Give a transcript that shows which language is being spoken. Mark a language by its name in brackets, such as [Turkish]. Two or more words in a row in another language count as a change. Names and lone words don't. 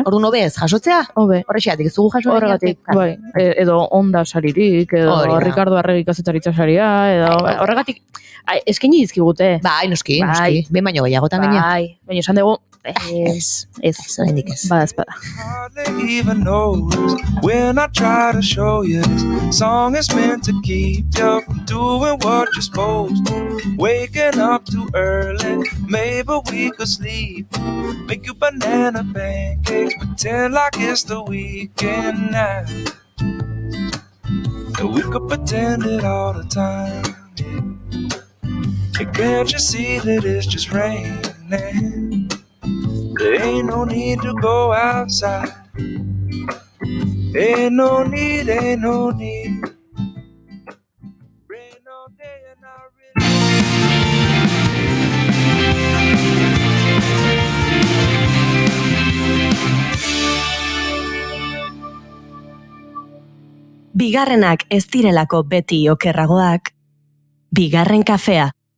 [Basque] Orduan hobe ez, jasotzea? Hobe. Horrexeatik, ez dugu jaso horregatik, edo Onda saririk, edo Ricardo Arregi kazetaritza saria, edo horregatik, eskaini dizkigute. Noski, behin baino gehiagotan gaina. Baina esan dugu, ez, oraindik ez. Bada espada. [English] Hardly even notice when I try to show you this song is meant to keep you from doing what you're supposed to. Waking up too early, maybe we could sleep. Make you banana pancakes, pretend like it's the weekend now. And we could pretend it all the time. And can't you see that it's just raining? There ain't no need to go outside. Ain't no need. Rain all day and [Basque] Bigarrenak ez direlako beti okerragoak, bigarren kafea.